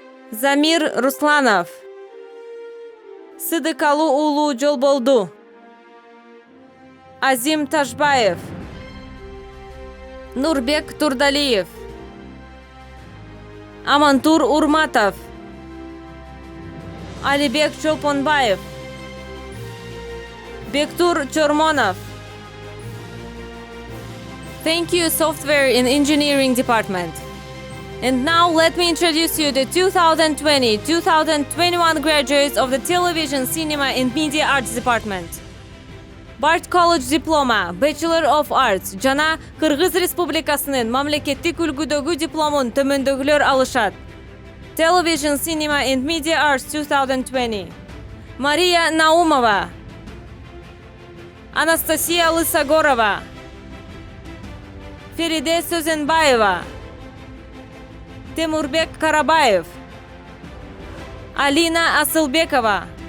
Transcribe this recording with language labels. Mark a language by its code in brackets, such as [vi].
[ky] Замир Русланов, Сыдыкалу уулу Жолболду, Азим Ташбаев, Нурбек Турдалиев, Амантур Урматов, Алибек Чолпонбаев, Бектур Чормонов. [en] Thank you, Software and Engineering Department. And now let me introduce you the 2020-2021 graduates of the Television, Cinema and Media Arts Department. [ky] Bard College Diploma, Bachelor of Arts, жана Кыргыз Республикасынын мамлекеттик үлгүдөгү дипломун төмөндөгүлөр алышат. [en] Television, Cinema and Media Arts 2020. [ky] Мария Наумова, Анастасия Лысогорова, Фериде Сөзенбаева, Темурбек Карабаев, Алина Асылбекова,